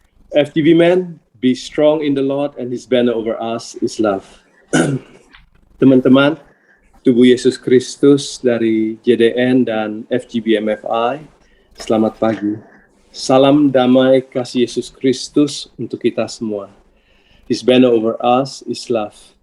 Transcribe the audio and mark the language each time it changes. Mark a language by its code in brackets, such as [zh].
[en] FTV Men, be strong in the Lord and His banner over us is love. [id] Teman-teman, tubuh Yesus Kristus dari JDN dan FGBMFI, selamat pagi. Salam damai kasih Yesus Kristus untuk kita semua. [en] His banner over us is love.